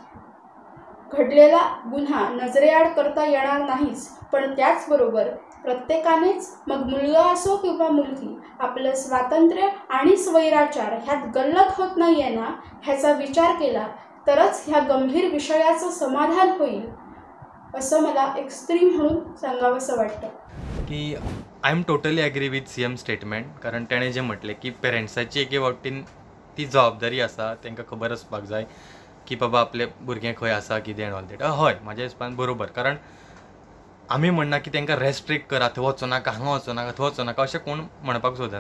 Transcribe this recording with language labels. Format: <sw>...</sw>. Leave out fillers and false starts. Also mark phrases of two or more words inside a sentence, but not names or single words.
<mr>घडलेला गुन्हा नजरेआड करता येणार नाहीच, पण त्याचबरोबर प्रत्येकानेच, मग मुलगा असो किंवा मुलगी, आपलं स्वातंत्र्य आणि स्वैराचार ह्यात गल्लत होत नाहीये ना ह्याचा विचार केला तरच ह्या गंभीर विषयाचं समाधान होईल असं मला एक स्त्री म्हणून सांगावंसं वाटतं.</mr> <en>की I am totally agree with CM statement.</en> <kok>कारण ताणें जें म्हटलें की पेरंट्साची एके वटेन ती जबाबदारी आसा, तांकां खबर आसपाक जाय की बाबा आपले भुरगें खंय आसा, कितें</kok> <en>and all that.</en> <kok>हय, म्हाज्या हिसपान बरोबर. कारण आमी म्हणना की तांकां रेस्ट्रिक्ट करा, थंय वचूं नाका, हांगा वचूं नाका, थंय वचूं नाका, अशें कोण म्हणपाक सोदना.</kok>